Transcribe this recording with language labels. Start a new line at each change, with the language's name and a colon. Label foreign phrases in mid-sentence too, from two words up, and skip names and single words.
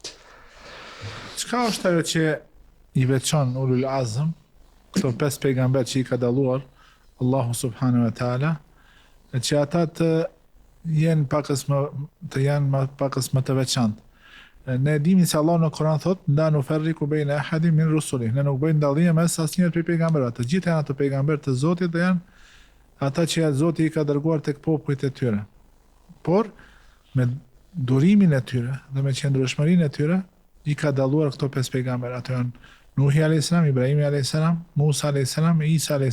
Albanian: Çka është ajo që i veçon Ulul Azm, këto 5 pejgamber që i ka dalluar Allahu
Arabic: سبحانه وتعالى,
Albanian: që ata të jenë pakës më të veçantë. Ne dimi se Allah në Kur'an thot,
Arabic: لا نفرق بين أحد من رسله,
Albanian: ne nuk bëjmë dallim mes asnjërit prej pejgamberëve. Të gjithë janë ato pejgamber të Zotit dhe janë ata që Zoti i ka dërguar tek popujt e tyre. Por me durimin e tyre dhe me qëndrueshmërinë e tyre i ka dalluar këto 5 pejgamber. Ato janë Nuhi a.s., Ibrahimi a.s., Musa a.s., Isa a.s.